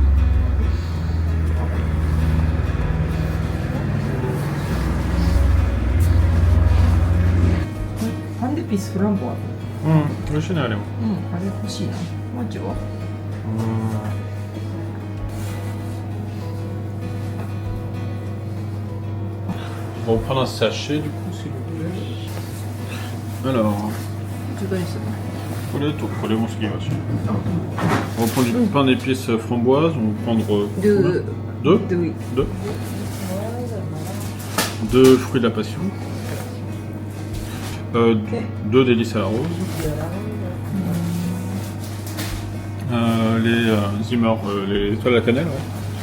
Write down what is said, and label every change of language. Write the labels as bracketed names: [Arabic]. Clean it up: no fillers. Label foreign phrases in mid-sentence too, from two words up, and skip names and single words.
[Japanese] パンデピスフランボワ。美味しいね、あれも。あれ欲しいな。マジは。 [French] Bon, on prend un sachet du coup, s'il vous plaît. Alors, [Japanese] ちょっとですね。これも好きだし。 [French] On va prendre du pain d'épices framboise, on va prendre Deux. Deux Oui. Deux fruits de la passion. Deux délices à la rose. Les Zimmer, les étoiles à la cannelle, ouais.